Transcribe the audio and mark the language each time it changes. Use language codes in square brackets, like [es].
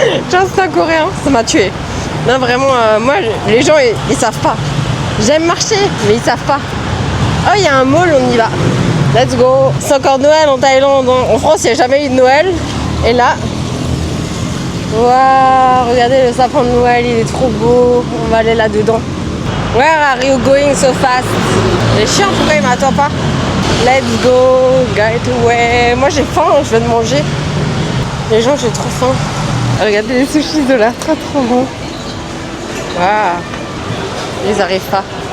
[fr] Genre, c'est un Coréen, ça m'a tué. Non, vraiment, moi, les gens, ils savent pas. J'aime marcher, mais ils savent pas. Oh, il y a un mall, on y va. [en] Let's go. [fr] C'est encore Noël en Thaïlande. En France, il n'y a jamais eu de Noël. Et là, waouh, regardez le sapin de Noël, il est trop beau. On va aller là-dedans. [en] Where are you going so fast? [fr] Les chiens, pourquoi ils m'attendent pas? [en] Let's go, get away. [fr] Moi, j'ai faim, je veux de manger. Les gens, j'ai trop faim. Regardez les sushis de là, trop bon. Waouh, ils arrivent pas.